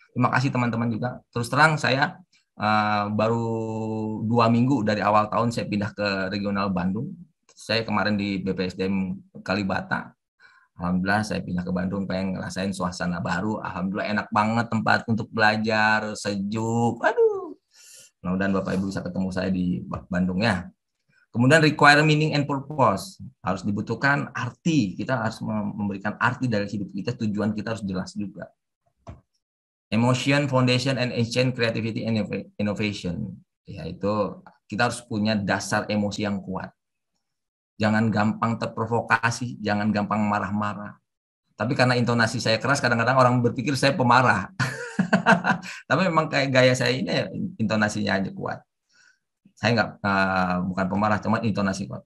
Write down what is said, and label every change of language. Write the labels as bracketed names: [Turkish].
[Indonesian] Terima kasih teman-teman juga. Terus terang saya baru 2 minggu dari awal tahun saya pindah ke regional Bandung. Saya kemarin di BPSDM Kalibata. Alhamdulillah saya pindah ke Bandung, pengen ngerasain suasana baru. Alhamdulillah enak banget tempat untuk belajar, sejuk. Aduh. Mudah-mudahan Bapak Ibu bisa ketemu saya di Bandung ya. Kemudian [English] require meaning and purpose. [Indonesian] Harus dibutuhkan arti. Kita harus memberikan arti dari hidup kita. Tujuan kita harus jelas juga. [English] Emotion, foundation, and ancient creativity and innovation. [Indonesian] Yaitu kita harus punya dasar emosi yang kuat. Jangan gampang terprovokasi, jangan gampang marah-marah. Tapi karena intonasi saya keras, kadang-kadang orang berpikir saya pemarah. Tapi memang kayak gaya saya ini ya, intonasinya aja kuat. Saya nggak bukan pemarah, cuma intonasi kuat.